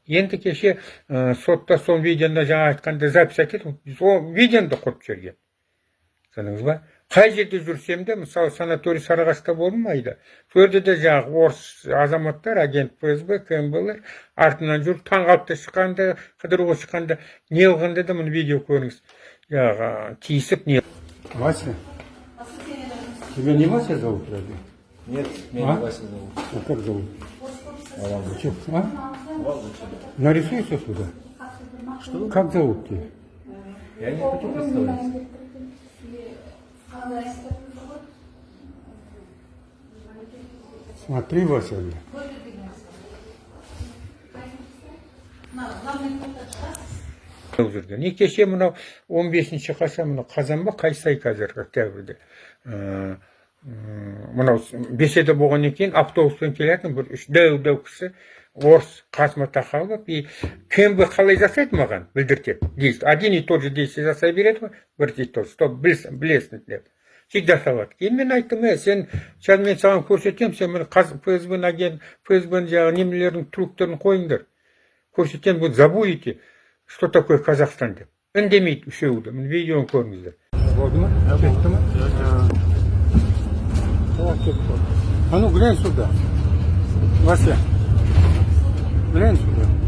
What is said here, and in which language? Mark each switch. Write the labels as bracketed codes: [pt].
[kk] Енді кеше сотта сол видеоны жаңа айтқанда запись әкелді, сол видеоны да қойып жіберген. Сеніңіз ба? Қай жерде жүрсем де, мысалы санаторий Сарыағашта болдым айда. Сол жерде де жаңағы орыс азаматтар, агент ФСБ, КМБ-лар артынан жүріп, таң қалыпта шыққанда, қыдыруға шыққанда, не қылғанда да мұны видео көріңіз. Жаңағы тиісіп не. [ru] Вася, тебя не Вася зовут, разве? Нет, меня Вася зовут. А как зовут? Володя. Нарисуйся сюда. Что? Как зовут тебя? Я не хочу представляться. Смотри, Вася. [kk] Жүрген. Не кеше мынау 15-ші қаса мынау қазан ба қайсай қазір октябрьде. Мынау беседа болғаннан кейін автобуспен келетін бір үш дәу кісі орыс қасыма тақалып, кім қалай жасайды маған білдіртеді. [ru] Один и тот же действие [kk] жасай береді, [ru] бір и тот, чтоб [kk] білесін деп. [ru] Всегда [kk] салады. Кейін мен айттым, сен сейчас мен саған көрсетем, сен мені ФСБ-ның агент, ФСБ-ның жаңағы немелердің трюктерін қойыңдар. Көрсетем, [ru] вы забудете, что такое Казахстан [kk] деп. Үндемейді үшеуі де. Міне видеоны көріңіздер. Болды ма? Кетті ма? [ru] А ну глянь сюда. Вася, глянь сюда.